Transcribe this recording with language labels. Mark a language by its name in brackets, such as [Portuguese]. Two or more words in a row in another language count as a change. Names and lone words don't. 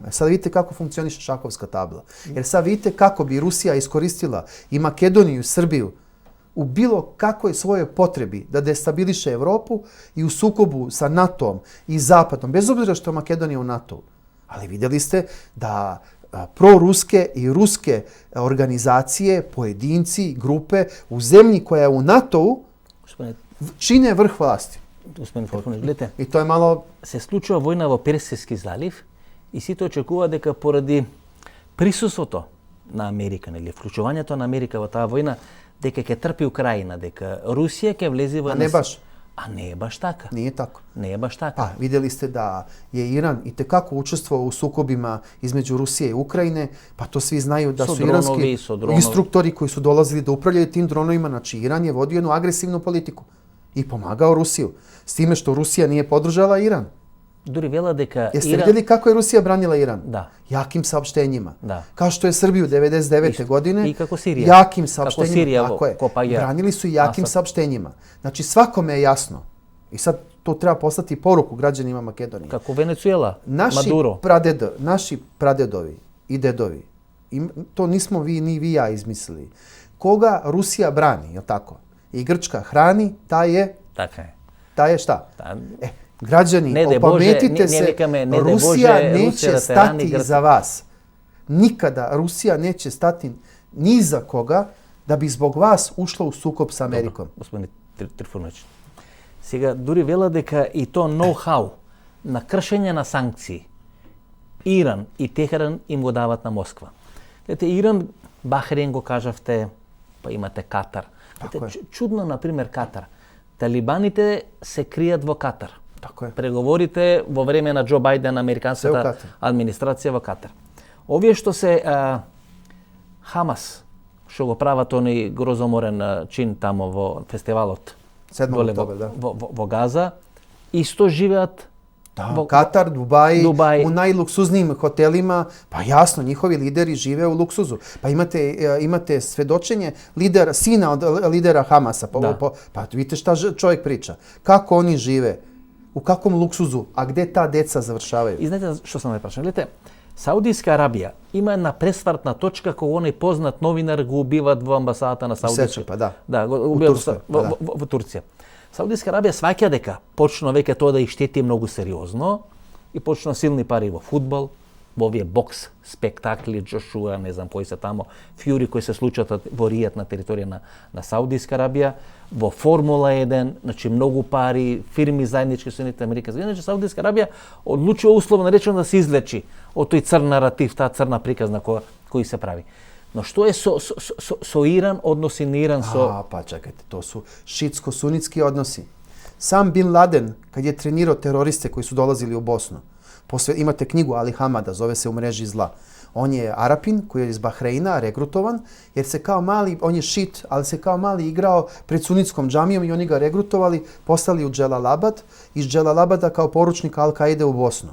[Serbian] Sad vidite kako funkcioniše šahovska tabla. Jer sad vidite kako bi Rusija iskoristila i Makedoniju i Srbiju u bilo kakvoj svojoj potrebi da destabiliše Evropu i u sukobu sa NATO-om i Zapadom, bez obzira što je Makedonija u NATO-u. Ali vidjeli ste da proruske i ruske organizacije, pojedinci, grupe u zemlji koja je u NATO-u čine vrh vlasti. [Macedonian] Господин Трифунович, гледате. И тоа е мало се случува војна во Персиски залив и сите очекува дека поради присуството на Америка, или вклучувањето на Америка во таа војна, дека ќе трпи Украина, дека Русија ќе влезе во... [Serbian] А не баш. [Macedonian] А не е баш така. [Serbian] Nije tako. [Macedonian] Не е баш така. [Serbian] Pa, vidjeli ste da je Iran itekako učestvovao u sukobima između Rusije i Ukrajine, pa to svi znaju da su iranski instruktori koji su dolazili da upravljaju tim dronovima, znači Iran je vodio jednu agresivnu politiku i pomagao Rusiju. S time što Rusija nije podržala Iran. [Macedonian] Дури вела дека [Serbian] Jeste vidjeli kako je Rusija branila Iran? Da. Jakim saopštenjima. Da. Kao što je Srbiju 99. godine. I kako Sirija. Jakim saopštenjima. Kako Sirija, tako je. Kopagera. Branili su jakim saopštenjima. Znači svakome je jasno. I sad to treba poslati poruku građanima Makedonije. Kako Venezuela, Maduro. Naši pradedovi i dedovi, to nismo vi ni vi ja izmislili. Koga Rusija brani, je li tako? I Grčka hrani, ta je šta? Građani, opametite se, Rusija neće stati iza vas. Nikada Rusija neće stati ni za koga da bi zbog vas ušla u sukob sa Amerikom. Dobro, gospodine Трифунович. [Macedonian] Сега, дури вела дека и то ноу-хау на кршење на санкции Иран и Техеран им го дават на Москва. Ете, Иран, Бахрейн го кажавте, па имате Катар. Ете, чудно, например, Катар. Талибаните се кријат во Катар. [Serbian] Tako je. [Macedonian] Преговорите во време на Џо Бајден, американската администрација во Катар. Овие што се Хамас, што го прават оној грозоморен чин тамо во фестивалот, доле во Газа, исто живеат во Катар, Дубај, [Serbian] у најлуксузнijim hotelima, pa jasno, njihovi lideri žive u luksuzu. Pa imate svedočenje sina od lidera Hamasa. Pa vidite šta čovjek priča. Kako oni žive, u kakvom luksuzu, a gde ta deca završavaju? [Macedonian] И знаете што сам ве прашам? Гледате, Саудиска Арабија има една пресвртна точка кога оној познат новинар го убиват во амбасадата на Саудиска. Да, го убиват во Турција. Саудиска Арабија сваќа дека почна веќе тоа да иштети многу сериозно и почна силни пари во фудбал, во овие бокс спектакли, Джошуа, не знам кои се тамо, фјури кои се случат во ријат на територија на Саудиска Арабија, во Формула 1, значи многу пари, фирми заеднички со Соединетите Американски. Значи Саудиска Арабија одлучува условно речено да се излечи од тој црн наратив, таа црна приказна кој се прави. Но што е со Иран, односи на Иран со... [Serbian] Pa čekajte, to su šitsko-sunitski odnosi. Sam Bin Laden, kad je trenirao teroriste koji su dolazili u Bosnu, imate knjigu Ali Hamada, zove se U mreži zla. On je Arapin koji je iz Bahreina, regrutovan, jer se kao mali, on je šit, ali se kao mali igrao pred sunitskom džamijom i oni ga regrutovali, poslali u Dželalabad, iz Dželalabada kao poručnik Al-Kaide u Bosnu.